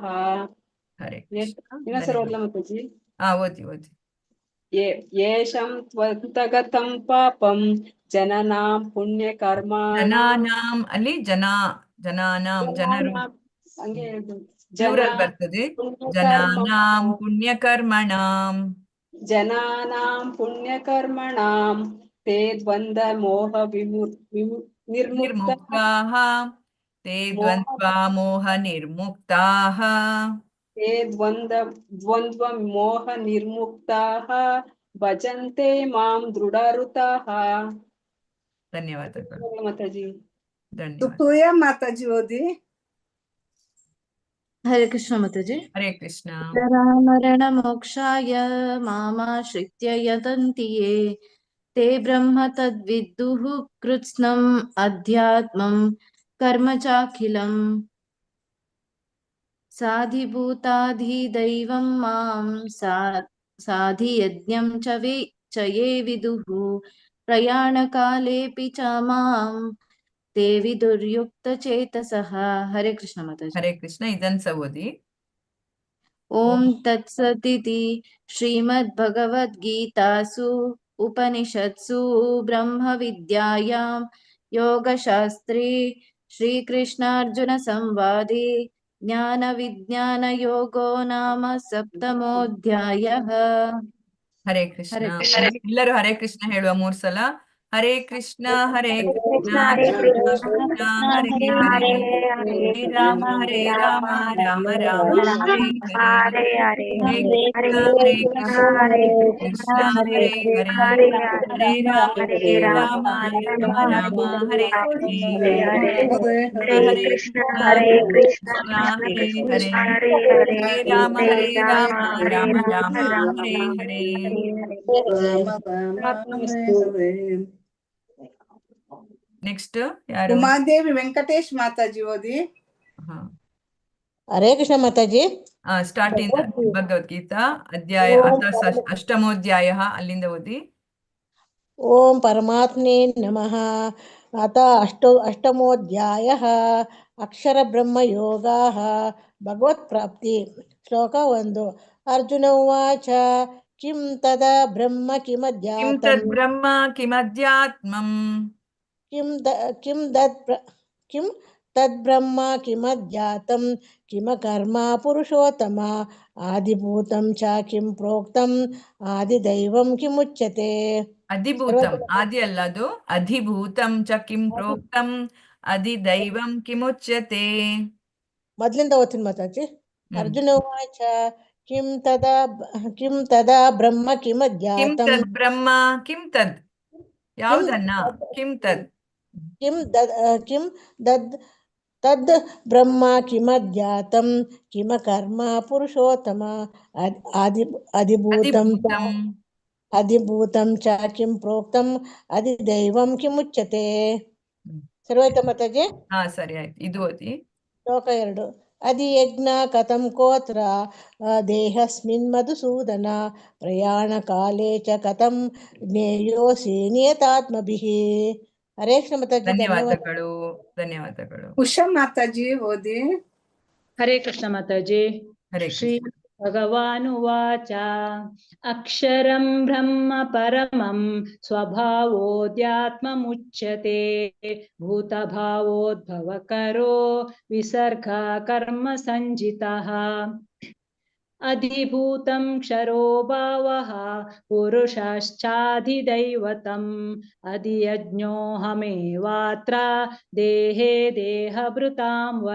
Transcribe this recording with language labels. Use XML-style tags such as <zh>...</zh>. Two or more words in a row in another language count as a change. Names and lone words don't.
<kn>ಹರೇ ಕೃಷ್ಣ ಇನ್ನೊಂದ್ಸರಿ ಓದ್ಲಾ ಮಾತಾಜಿ ಓದಿ ಓದಿ</kn> <sa>येषां त्वन्तगतं पापं जननां पुण्यकर्माणां</sa> <kn>ಜನಾನಾಂ ಅಲ್ಲಿ ಜನಾನಾಂ ಜನರು ಹಂಗೆ ಹೇಳ್ಬೋದು ಪ್ಲೂರಲ್ ಬರ್ತದೆ</kn> <sa>ಜನಾನಾಂ ಪುಣ್ಯಕರ್ಮಣಾಂ जनानां पुण्यकर्मणां ते द्वन्द्वमोह ನಿರ್ಮುಕ್ತಾಃ ते ದ್ವಂದ್ವಮೋಹ ನಿರ್ಮುಕ್ತಾಃ ते द्वन्द्वमोह निर्मुक्ताः भजन्ते मां दृढारुताः</sa> <kn>ಧನ್ಯವಾದಗಳು ಮಾತಾಜಿ ಧನ್ಯವಾದ ಸುಪ್ರಿಯ ಮಾತಾಜಿ ಓದಿ. ಹರೇ ಕೃಷ್ಣ ಮಾತಾಜಿ. ಹರೇ ಕೃಷ್ಣ.</kn> <sa>ಜರಾಮರಣ ಮೋಕ್ಷಾಯ ಮಾಮಾಶ್ರಿತ್ಯ ಯತಂತಿ ಯೇ ते ब्रह्म तद्विद्दुः कृत्स्नम् अध्यात्मं कर्म चाखिलम् साधिभूताधिदैवं मां साधियज्ञं च ये विदुः प्रयाणकालेऽपि च मां ते विदुर्युक्तचेतसः.</sa> <kn>ಹರೇ ಕೃಷ್ಣ ಮಾತಾಜಿ. ಹರೇ ಕೃಷ್ಣ ಇದನ್ ಓದಿ.</kn> <sa>ओम तत्सदिति श्रीमद्भगवद्गीतासु उपनिषत्सु ब्रह्मविद्यायां योगशास्त्रे श्रीकृष्णार्जुनसंवादे ज्ञानविज्ञानयोगो नाम सप्तमोऽध्यायः.</sa> <kn>ಹರೇ ಕೃಷ್ಣ. ಎಲ್ಲರೂ ಹರೇ ಕೃಷ್ಣ ಹೇಳುವ 3 ಸಲ.</kn> <sa>ಹರೇ ಕೃಷ್ಣ ಹರೇ ಕೃಷ್ಣ ಕೃಷ್ಣ ಹರೇ ಹರೇ ಹರೇ ರಾಮ ರಾಮ ರಾಮ ಹರೇ ಹರೇ ಹರೇ ಕೃಷ್ಣ ಕೃಷ್ಣ ಹರೇ ಹರೇ ಹರೇ ರಾಮ ರಾಮ ರಾಮ ಹರೇ ಹರೇ ಹರೇ ಕೃಷ್ಣ ಕೃಷ್ಣ ಹರೇ ಹರೇ ಹರೇ ರಾಮ ರಾಮ ರಾಮ ಹರೇ ಹರೇ.</sa> <kn>ನೆಕ್ಸ್ಟ್ ಯಾರು? ಉಮಾದೇವಿ ವೆಂಕಟೇಶ್ ಮಾತಾಜಿ ಓದಿ. ಹರೇ ಕೃಷ್ಣ ಮಾತಾಜಿ. ಸ್ಟಾರ್ಟ್ ಇಂದ ಭಗವದ್ಗೀತಾ ಅಧ್ಯಾಯ ಅಷ್ಟಮೋಧ್ಯಾಯ ಅಲ್ಲಿಂದ ಓದಿ.</kn> <sa>ಓಂ ಪರಮಾತ್ಮನೇ ನಮಃ. ಅಥ ಅಷ್ಟಮೋಧ್ಯಾಯಃ ಅಕ್ಷರ ಬ್ರಹ್ಮ ಯೋಗಾಃ ಭಗವತ್ ಪ್ರಾಪ್ತಿ.</sa> <kn>ಶ್ಲೋಕ 1.</kn> <sa>ಅರ್ಜುನ ಉವಾಚ ಕಿಂ ತದಾ ಬ್ರಹ್ಮ ಕಿಮಧ್ಯಾತ್ಮಂ ಬ್ರಹ್ಮ ಕಿಮಧ್ಯಾತ್ಮಂ ಕಿಂ ತದ್ಬ್ರಹ್ಮ ಕಿಮಧ್ಯಾತಂ ಕಿಮ ಕರ್ಮ ಪುರುಷೋತ್ತಮ ಆದಿಭೂತಂ ಚ ಕಿಂ ಪ್ರೋಕ್ತಂ ಆದಿದೈವಂ ಕಿಮುಚ್ಯತೆ. ಅಧಿಭೂತಂ</sa> <kn>ಆದಿ ಅಲ್ಲ ಅದು.</kn> <sa>ಅಧಿಭೂತಂ ಚ ಕಿಂ ಪ್ರೋಕ್ತಂ ಅಧಿದೈವಂ ಕಿಮುಚ್ಯತೆ.</sa> <kn>ಮೊದ್ಲಿಂದ ಓದ್ತೀನಿ ಮಾತಾಜಿ.</kn> <sa>ಅರ್ಜುನ ಉವಾಚ ಕಿಂ ತದಾ ಬ್ರಹ್ಮ ಕಿಮಧ್ಯಾತಂ ಬ್ರಹ್ಮ ಕಿಂ ತದ್ ಯಾವುದನ್ನ ಕಿಂ ತದ್ ಕಿಂ ತದ್ ಬ್ರಹ್ಮ ಕಿಮಧ್ಯಾತಂ ಕಿಮ ಕರ್ಮ ಪುರುಷೋತ್ತಮ ಅಧಿಭೂತಂ ಚ ಕಿಂ ಪ್ರೋಕ್ತಂ ಅಧಿದೈವಂ ಕಿಮುಚ್ಯತೆ.</sa> <kn>ಸರ್ವಾಯ್ತಾ ಮಾತಾಜಿ? ಸರಿ ಆಯ್ತು. ಇದು ಓದಿ.</kn> <sa>ಶ್ಲೋಕ 2. ಅಧಿಯಜ್ಞ ಕಥಂ ಕೋತ್ರ ದೇಹಸ್ಮಿನ್ ಮಧುಸೂದನ ಪ್ರಯಾಣ ಕಾಲೇ ಚ ಕಥಂ ಜ್ಞೇಯೋಸಿ ನಿಯತಾತ್ಮಭಿಃ.</sa> <kn>ಹರೇ ಕೃಷ್ಣ ಮಾತಾಜಿ. ಧನ್ಯವಾದಗಳು ಧನ್ಯವಾದಗಳು. ಉಷಾ ಮಾತಾಜಿ ಓದಿ. ಹರೇ ಕೃಷ್ಣ ಮಾತಾಜಿ. ಹರೇ</kn> <sa>ಶ್ರೀ ಭಗವಾನುವಾಚ ಅಕ್ಷರಂ ಬ್ರಹ್ಮ ಪರಮಂ ಸ್ವಭಾವೋಧ್ಯಾತ್ಮಮುಚ್ಯತೆ ಭೂತಭಾವೋದ್ಭವಕರೋ ವಿಸರ್ಗ ಕರ್ಮ ಸಂಜಿತಃ ಅಧಿಭೂತಂ ಕ್ಷರೋ ಭಾವಃ ಪುರುಷಶ್ಚಾಧಿದೈವತಂ ಅಧಿಯಜ್ಞೋಹಮೇವಾತ್ರ ದೇಹೇ ದೇಹಭೃತಾಂ ವರ.</sa>